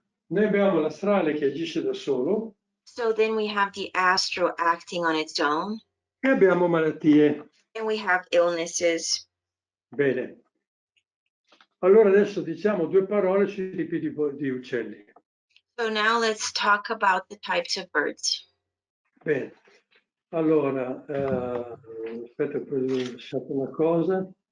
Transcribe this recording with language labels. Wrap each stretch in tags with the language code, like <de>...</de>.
<it>noi abbiamo l'astrale che agisce da solo</it> <en>So then we have the astral acting on its own,</en> <it>e abbiamo malattie.</it> <en>and we have illnesses.</en> <it>Bene. Allora adesso diciamo 2 parole sui tipi di uccelli.</it> <en>So now let's talk about the types of birds.</en> <it>Bene. Allora, aspetta, ho lasciato una cosa.</it>